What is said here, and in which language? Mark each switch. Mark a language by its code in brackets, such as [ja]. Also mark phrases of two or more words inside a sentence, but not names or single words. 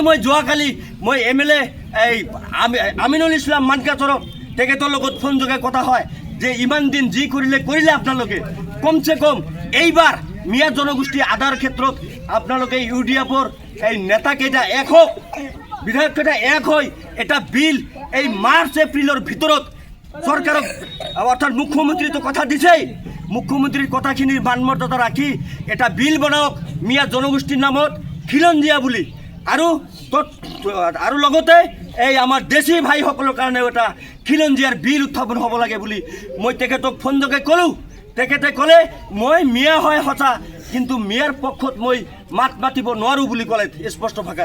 [as] মই যোৱাকালি মই এমএলএ এই আমিনুল ইছলাম মানকাচৰক তেখেতৰ লগত ফোন যোগে কথা হয় যে ইমান দিন যি কৰিলে আপোনালোকে কমসে কম এইবাৰ মিয়া জনগোষ্ঠী আদাৰ ক্ষেত্ৰত আপোনালোকে ইউডিএফৰ এই নেতাকেইটা এক হোক বিধায়ককেইটা এক হৈ এটা বিল এই মাৰ্চ এপ্ৰিলৰ ভিতৰত চৰকাৰক অৰ্থাৎ মুখ্যমন্ত্রী তো কথা দিছেই মুখ্যমন্ত্রীর কথাখিনির মানমর্যাদা রাখি এটা বিল বনাওক মিয়া জনগোষ্ঠীর নামত খিলঞ্জীয়া বুলি আৰু লগতে এই আমাৰ দেশী ভাইসকলৰ কাৰণে এটা খিলঞ্জীয়াৰ বিল উত্থাপন হ'ব লাগে বুলি মই তেখেতক ফোন যোগে ক'লোঁ তেখেতে ক'লে মই মিয়া হয় সঁচা কিন্তু মিয়াৰ পক্ষত মই মাত মাতিব নোৱাৰোঁ বুলি ক'লে স্পষ্ট